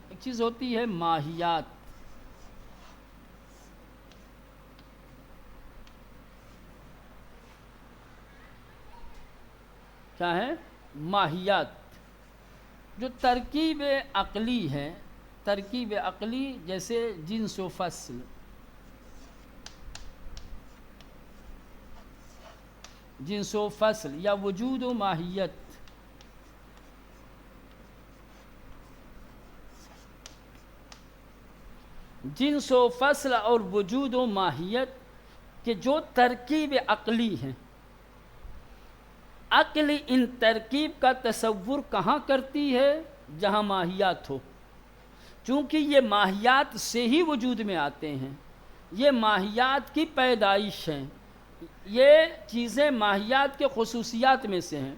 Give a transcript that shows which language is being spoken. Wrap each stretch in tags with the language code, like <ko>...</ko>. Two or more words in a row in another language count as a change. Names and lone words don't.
<ur>ایک چیز ہوتی ہے ماہیات، کیا ہے؟ ماہیات جو ترکیب عقلی ہے۔ ترکیب عقلی جیسے جنس و فصل، جنس و فصل یا وجود و ماہیت، جنس و فصل اور وجود و ماہیت کے جو ترکیب عقلی ہیں، عقل ان ترکیب کا تصور کہاں کرتی ہے؟ جہاں ماہیات ہو، چونکہ یہ ماہیات سے ہی وجود میں آتے ہیں، یہ ماہیات کی پیدائش ہیں، یہ چیزیں ماہیات کے خصوصیات میں سے ہیں۔</ur>